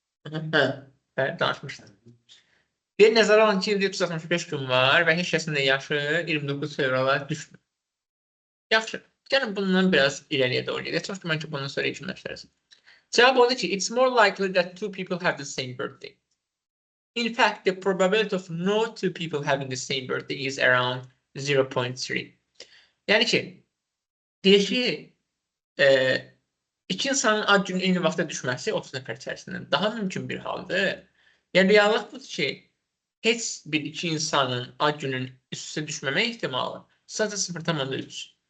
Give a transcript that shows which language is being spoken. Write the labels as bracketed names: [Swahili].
[Azerbaijani] Hə, danışmışdım. Bir nəzərə alın ki, ildə 365 gün var və heç kəsin də yaşı 29 fevrala düşmür. Yaxşı, gəlin bundan biraz irəliyə doğru gedək. Çox güman ki, bundan sonra yekunlaşdırırız. Cavab odur ki, [English] it's more likely that two people have the same birthday. In fact, the probability of no two people having the same birthday is around 0.3. [Azerbaijani] Yəni ki, deyək ki, iki insanın ad günü eyni vaxtda düşməsi 30 nəfər içərisindən daha mümkün bir haldır. Yəni, reallıq budur ki, heç bir iki insanın ad günün üst-üstə düşməmə ehtimalı sadəcə 0.3.